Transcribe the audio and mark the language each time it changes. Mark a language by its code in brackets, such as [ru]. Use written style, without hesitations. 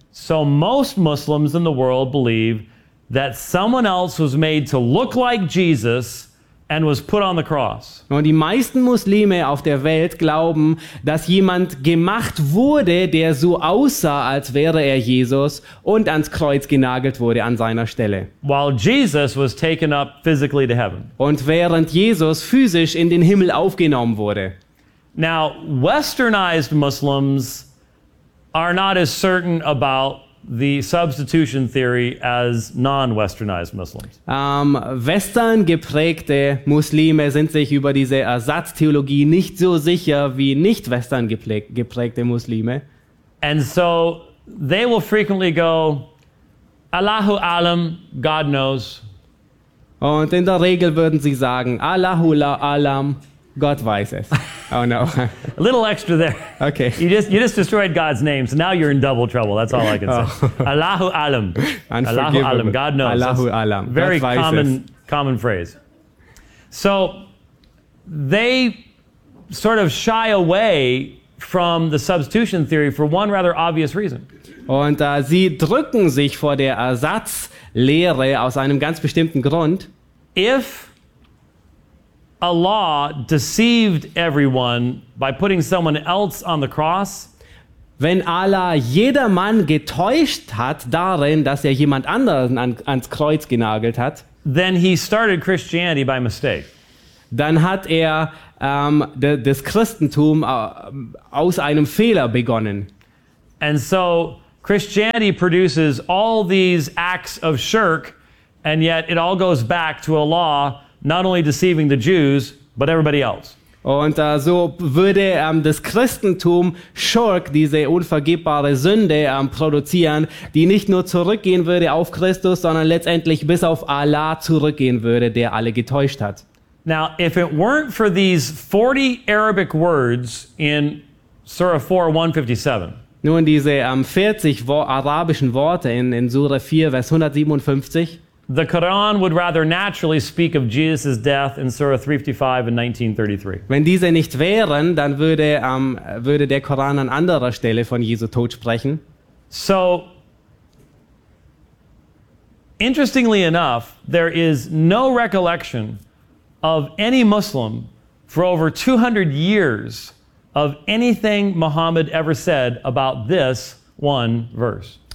[en] So most Muslims in the world believe that someone else was made to look like Jesus and was put on the cross. [de] Und die meisten Muslime auf der Welt glauben, dass jemand gemacht wurde, der so aussah, als wäre er Jesus und ans Kreuz genagelt wurde an seiner Stelle. [en] While Jesus was taken up physically to heaven. [de] Und während Jesus physisch in den Himmel aufgenommen wurde. [en] Now, westernized Muslims are not as certain about the substitution theory as non-westernized Muslims. [de] Western geprägte Muslime sind sich über diese Ersatztheologie nicht so sicher wie nicht western geprägte Muslime. [en] And so they will frequently go, [ar] Allahu alam, [en] God knows. [de] Und in der Regel würden sie sagen, [ar] Allahu alam, [de] Gott weiß es. [en] Oh no. A little extra there. Okay. You just destroyed God's name, so now you're in double trouble. That's all I can say. Oh. [ar] Allahu alam. Allahu alam. [en] God knows. [ar] Allahu alam. [en] Very common phrase. So they sort of shy away from the substitution theory for one rather obvious reason. [de] Und sie drücken sich vor der Ersatzlehre aus einem ganz bestimmten Grund. [en] If a law deceived everyone by putting someone else on the cross, [de] wenn Allah jedermann getäuscht hat darin, dass er jemand anderen ans Kreuz genagelt hat, [en] then he started Christianity by mistake. [de] Dann hat er das Christentum aus einem Fehler begonnen. [en] And so Christianity produces all these acts of shirk, and yet it all goes back to a law not only deceiving the Jews, but everybody else. [de] Und so würde das Christentum Schurk, diese unvergebbare Sünde, produzieren, die nicht nur zurückgehen würde auf Christus, sondern letztendlich bis auf Allah zurückgehen würde, der alle getäuscht hat. [en] Now, if it weren't for these 40 Arabic words in Surah 4, 157. [de] Nun, diese 40 arabischen Worte in Surah 4, Vers 157. [en] The Quran would rather naturally speak of Jesus' death in Surah 355 in 1933. [de] Wenn diese nicht wären, dann würde der Koran an anderer Stelle von Jesu Tod sprechen. [en] So, interestingly enough, there is no recollection of any Muslim for over 200 years of anything Muhammad ever said about this one verse.